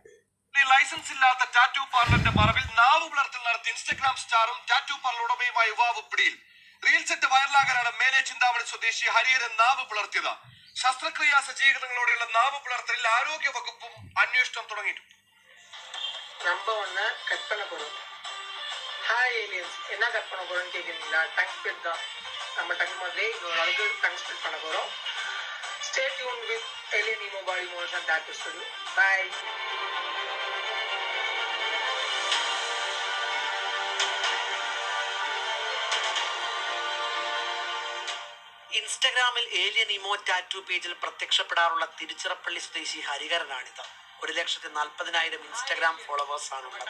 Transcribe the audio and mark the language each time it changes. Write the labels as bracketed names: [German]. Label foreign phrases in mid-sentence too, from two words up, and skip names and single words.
[Malayalam] ലൈസൻസ് ഇല്ലാത്ത ടാറ്റു പാർലറിന്റെ മറവിൽ നാവ് പുലർത്തൽ നടത്തി ഇൻസ്റ്റഗ്രാം സ്റ്റാറും ടാറ്റു പാർലർ ഉടമയുമായ യുവാവ് പിടിയിൽ. റീൽ സെറ്റ് വൈറലാകാനാണ് മേലെ ചിന്താമണി സ്വദേശി ഹരിഹരൻ നാവ് പുലർത്തിയത്. ശസ്ത്രക്രിയാ സജ്ജീകരണങ്ങളോടെയുള്ള നാവ് പുലർത്തലിൽ ആരോഗ്യ വകുപ്പും അന്വേഷണം തുടങ്ങിയിട്ടുണ്ട്. [Tamil] நம்ப ஒன்று கட் பண்ண போகிறோம். ஹாய் ஏலியன்ஸ், என்ன கட் பண்ண போகிறோன்னு கேட்குறீங்களா? [English] tongue split தான். [Tamil] நம்ம டங் மாதிரி இன்னொரு அளவுக்கு [English] tongue split [Tamil] பண்ண போகிறோம். [English] stay tune with [Tamil] ஏலியன் இமோ பாடி மோஷன் டாட்டூ ஸ்டுடியோ. பை. [Malayalam] ഇൻസ്റ്റഗ്രാമിൽ ഏലിയൻ ഇമോ ടാറ്റു പേജിൽ പ്രത്യക്ഷപ്പെടാറുള്ള തിരുച്ചിറപ്പള്ളി സ്വദേശി ഹരിഹരനാണിത്. 1,40,000 ഇൻസ്റ്റഗ്രാം ഫോളോവേഴ്സാണ് ഉള്ളത്.